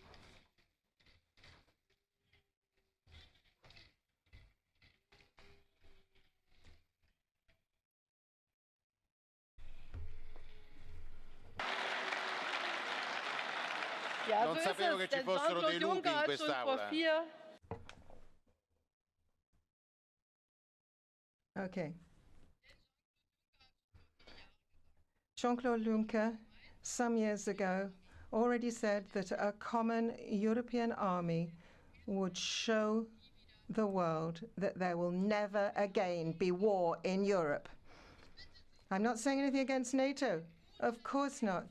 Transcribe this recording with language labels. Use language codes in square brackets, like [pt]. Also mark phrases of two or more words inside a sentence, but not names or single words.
[de] Ja, [it] Non so sapevo [de] ist [it] che [de] es. [it] ci [de] Denn [it] fossero [de] Jean-Claude [it] dei lupi [de] Juncker [it] in [de] hat schon vor [it] quest'Aula. [en] Okay. Jean-Claude Juncker, some years ago, already said that a common European army would show the world that there will never again be war in Europe. I'm not saying anything against NATO. Of course not.